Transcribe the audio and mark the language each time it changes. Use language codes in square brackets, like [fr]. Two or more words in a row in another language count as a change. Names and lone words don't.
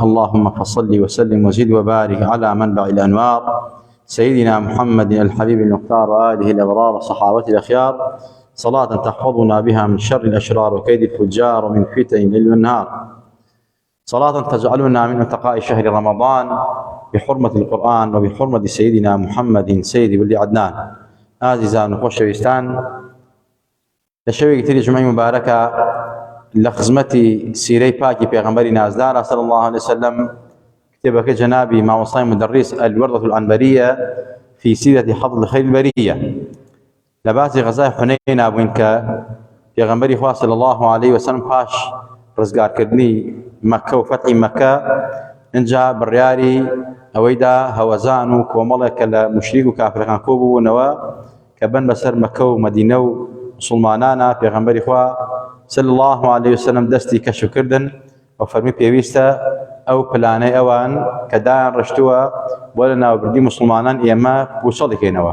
[ar] اللهم فصل وسلم وزد وبارك على منبع الأنوار سيدنا محمد الحبيب المختار وآله الأبرار وصحابته الأخيار، صلاة تحفظنا بها من شر الأشرار وكيد الفجار ومن فتن الليل والنهار، صلاة تجعلنا من اتقاء شهر رمضان بحرمة القرآن وبحرمة سيدنا محمد سيد ولد عدنان. [ckb] عزیزان و خۆشەویستان، لە شەوێکی تری جمعی مبارەکە لە خزمەتی سیرەی پاکی پێغەمبەری نازدار [ar] صلی الله عليه وسلم [ckb] کتێبەکە جەنابی مامۆستای مدەڕیس الوردة العنبرية في سيرة حفظ خير البرية لە باسی غەزای حونەین بووین کە پێغەمبەری خوا [ar] صلی الله عليه وسلم [ckb] پاش ڕزگارکردنی مەکە و فەتحی مەکە اینجا بڕیاری ئەوەیدا هەوەزان و کۆمەڵێک لە مشریک و کافرەکان کۆبوونەوە کە بن بەسەر مەکە و مەدینە و مسلمانانە پێغەمبەری خوا [ar] صلی الله عليه وسلم [ckb] دەستی کەشفکردن و فەرمی پێویستە ئەو پلانەی ئەوان کە دایان ڕشتووە بۆ لە ناوبردی مسلمانان ئێمە بوسە دەکەینەوە.